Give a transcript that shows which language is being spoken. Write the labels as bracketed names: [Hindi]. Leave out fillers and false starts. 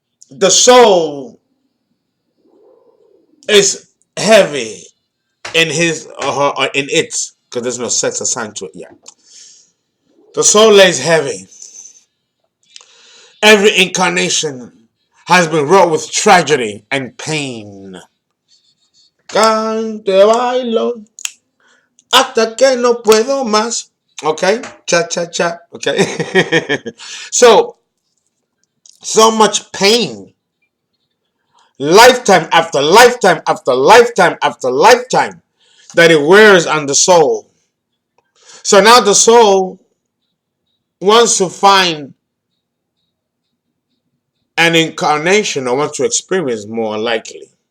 [English] The soul is heavy in his or her or in its, because there's no sex assigned to it yet. The soul lays heavy. Every incarnation has been wrought with tragedy and pain. [Spanish] Cante bailo hasta que no puedo más. [English] Okay, cha cha cha. Okay, so much pain, lifetime after lifetime after lifetime after lifetime, that it wears on the soul. So now the soul wants to find an incarnation, or wants to experience, more likely.